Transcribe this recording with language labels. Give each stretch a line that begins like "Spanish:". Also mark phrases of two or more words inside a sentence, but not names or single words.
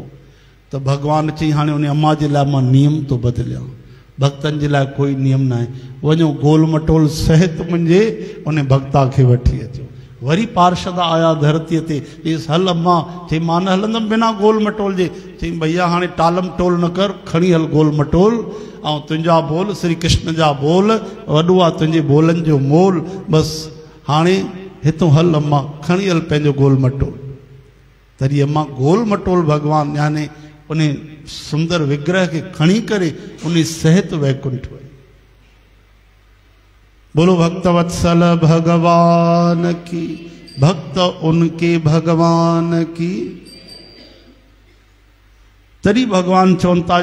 Sindhi: त भगवान चई हाणे उन अम्मा जे लाइ मां नियम थो बदिलियां, भक्तनि जे लाइ कोई नियम न आहे, वञो गोल मटोल सहित मुंहिंजे उन भक्ता खे वठी अचो। वरी पार्षद आया धरतीअ ते, चईसि हल अम्मा। चई मां न हलंदुमि बिना गोल मटोल जे। चई भैया हाणे टालम टोल न कर, खणी हल गोल मटोल, ऐं तुंहिंजा बोल श्री कृष्ण जा बोल, वॾो आहे तुंहिंजे बोलनि जो मोल, बसि हाणे हितों हल अम्मा, खणी हल पंहिंजो गोल मटोल। तॾहिं अम्मा गोल मटोल भगवान यानी उन सुंदर विग्रह के खणी करे उन सहित वैकुंठ वई।
Hindi: बोलो भक्तवत्सल भगवान की, भक्त उनके भगवान की।
Sindhi: तरी भगवान चवंता